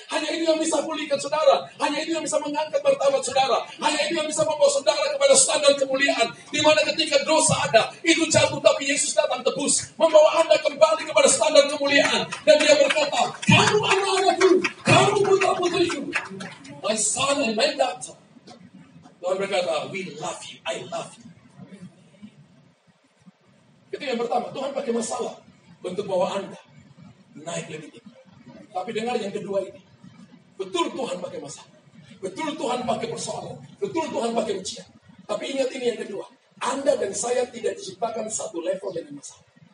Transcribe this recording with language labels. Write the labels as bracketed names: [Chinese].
[Indonesian] Hanya itu yang bisa pulihkan saudara. Hanya itu yang bisa mengangkat martabat saudara. Hanya itu yang bisa membawa saudara kepada standar kemuliaan. Di mana ketika dosa ada, itu jatuh tapi Yesus datang tebus. Membawa Anda kembali kepada standar kemuliaan. Dan dia berkata, kamu anak-anakku, kamu putra-putriku. [English] My son and my daughter. [Indonesian] Tuhan berkata, [English] we love you, I love you. [Indonesian] Itu yang pertama, Tuhan pakai masalah untuk bawa Anda naik lebih tinggi. Tapi dengar yang kedua ini. Betul Tuhan pakai masalah. Betul Tuhan pakai persoalan. Betul Tuhan pakai ujian. Tapi ingat ini yang kedua. Anda dan saya tidak diciptakan satu level dengan masalah.